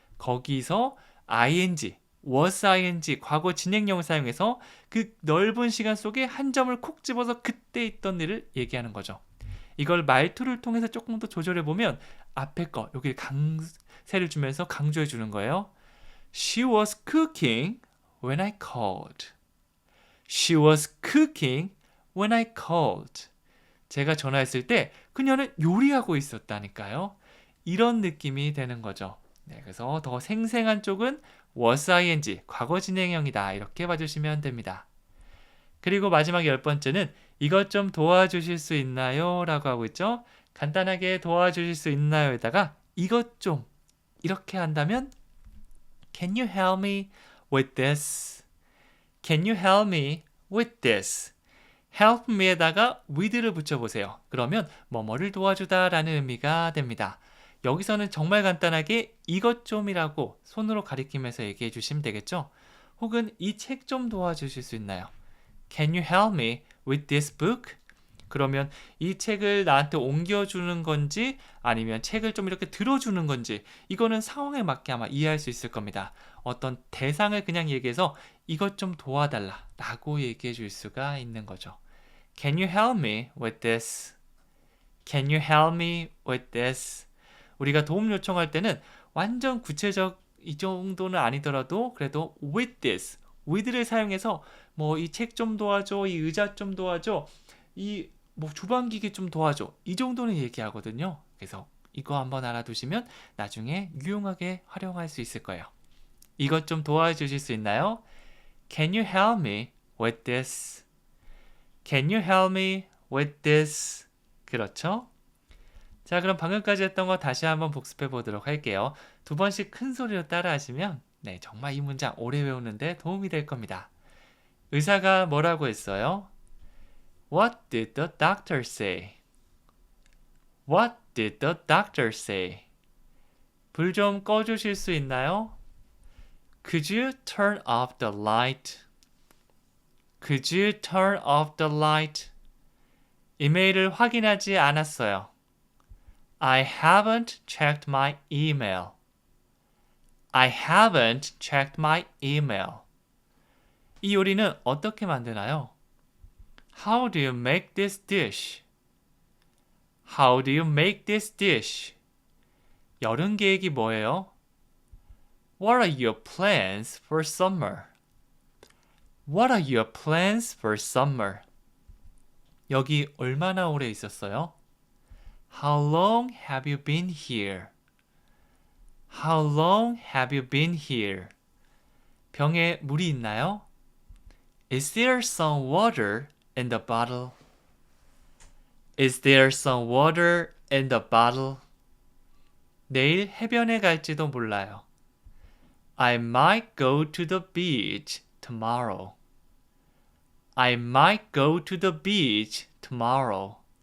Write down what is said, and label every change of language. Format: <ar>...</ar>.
<ko>거기서 ing, was ing, 과거 진행형을 사용해서 그 넓은 시간 속에 한 점을 콕 집어서 그때 있던 일을 얘기하는 거죠. 이걸 말투를 통해서 조금 더 조절해보면 앞에 거, 여기 강세를 주면서 강조해 주는 거예요.</ko> <en>She was cooking when I called. She was cooking when I called.</en> <ko>제가 전화했을 때 그녀는 요리하고 있었다니까요. 이런 느낌이 되는 거죠. 네, 그래서 더 생생한 쪽은 was ing, 과거 진행형이다. 이렇게 봐주시면 됩니다. 그리고 마지막 10번째는 이것 좀 도와주실 수 있나요? 라고 하고 있죠. 간단하게 도와주실 수 있나요?에다가 이것 좀 이렇게 한다면</ko> <en>Can you help me with this? Can you help me with this?</en> <ko>help me에다가 with를 붙여보세요. 그러면 뭐뭐를 도와주다 라는 의미가 됩니다. 여기서는 정말 간단하게 이것 좀이라고 손으로 가리키면서 얘기해 주시면 되겠죠. 혹은 이 책 좀 도와주실 수 있나요?</ko> <en>Can you help me with this book?</en> <ko>그러면 이 책을 나한테 옮겨주는 건지 아니면 책을 좀 이렇게 들어주는 건지 이거는 상황에 맞게 아마 이해할 수 있을 겁니다. 어떤 대상을 그냥 얘기해서 이것 좀 도와달라 라고 얘기해 줄 수가 있는 거죠.</ko> <en>Can you help me with this? Can you help me with this?</en> <ko>우리가 도움 요청할 때는 완전 구체적 이 정도는 아니더라도 그래도 with this, with를 사용해서 뭐 이 책 좀 도와줘, 이 의자 좀 도와줘, 이 뭐 주방기기 좀 도와줘 이 정도는 얘기하거든요. 그래서 이거 한번 알아두시면 나중에 유용하게 활용할 수 있을 거예요. 이것 좀 도와주실 수 있나요?</ko> <en>Can you help me with this? Can you help me with this?</en> <ko>그렇죠? 자, 그럼 방금까지 했던 거 다시 한번 복습해 보도록 할게요. 2번씩 큰 소리로 따라하시면 네, 정말 이 문장 오래 외우는데 도움이 될 겁니다. 의사가 뭐라고 했어요?</ko> <en>What did the doctor say? What did the doctor say?</en> <ko>불 좀 꺼주실 수 있나요?</ko> <en>Could you turn off the light? Could you turn off the light?</en> <ko>이메일을 확인하지 않았어요.</ko> <en>I haven't checked my email. I haven't checked my email.</en> <ko>이 요리는 어떻게 만드나요?</ko> <en>How do you make this dish? How do you make this dish?</en> <ko>여름 계획이 뭐예요?</ko> <en>What are your plans for summer? What are your plans for summer?</en> <ko>여기 얼마나 오래 있었어요?</ko> <en>How long have you been here? How long have you been here?</en> <ko>병에 물이 있나요?</ko> <en>Is there some water in the bottle? Is there some water in the bottle?</en> <ko>내일 해변에 갈지도 몰라요.</ko> <en>I might go to the beach tomorrow. I might go to the beach tomorrow.</en>